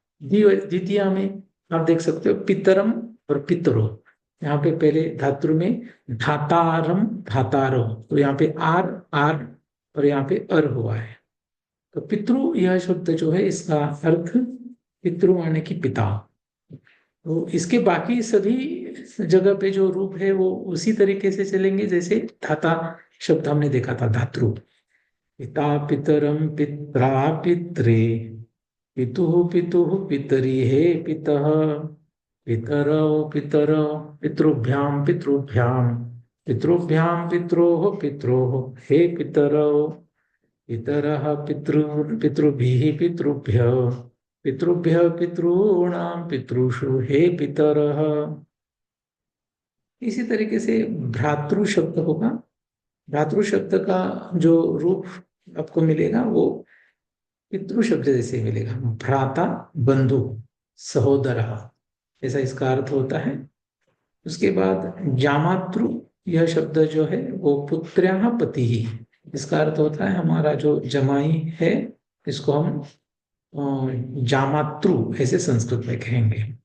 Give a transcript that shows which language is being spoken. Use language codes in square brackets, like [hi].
[hi] द्वितीय में आप देख सकते हो पितरम और पितरो, यहाँ पे पहले धातु में धातारम धातारो, तो यहाँ पे आर आर और यहाँ पे अर हुआ है। तो पितृ यह शब्द जो है इसका अर्थ पितृ माने कि पिता। तो इसके बाकी सभी जगह पे जो रूप है वो उसी तरीके से चलेंगे जैसे धाता शब्द हमने देखा था, धातृ। [sa] पिता पितरम पित्रा पित्रे, पितुः पितुः पितरी हे पितः, पितरौ पितरौ पितृभ्याम पितृभ्याम, पितृभ्याम पित्रोः पित्रोः हे पितरौ, पितरः पितृभिः पितृभ्यः, पितृभ्यः पितॄणां पितृषु हे पितरः। [hi] इसी तरीके से भ्रातृ शब्द होगा, भ्रातृ शब्द का जो रूप आपको मिलेगा वो पितृ शब्द जैसे मिलेगा, भ्राता बंधु सहोदर, ऐसा इसका अर्थ होता है। उसके बाद जामातृ, यह शब्द जो है वो पुत्र्याः पति ही, इसका अर्थ होता है हमारा जो जमाई है, इसको हम जामातृ ऐसे संस्कृत में कहेंगे।